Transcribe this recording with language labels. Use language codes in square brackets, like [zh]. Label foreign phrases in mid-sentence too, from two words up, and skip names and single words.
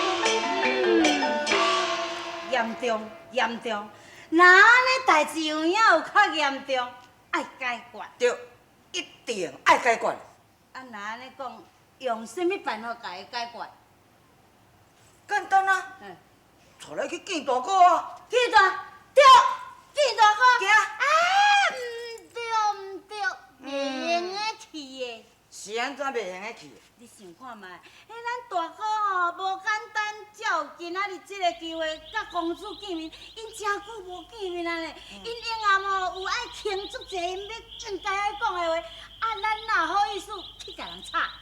[nan] 严重，那安尼代志有影有较严重，爱解决。对，一定爱解决。啊，那安尼讲，用什么办法甲伊解决？简单啊，嗯，带来去见大哥啊。见大哥。行。啊，唔对，袂用得去的。是安怎袂用得去？你想看觅，咱大哥吼无简单，才有今仔日这个机会，甲公主见面。因真久无见面啊呢，因永暗吼有爱庆祝者，因要应该爱讲的话，啊，咱哪好意思去甲人吵？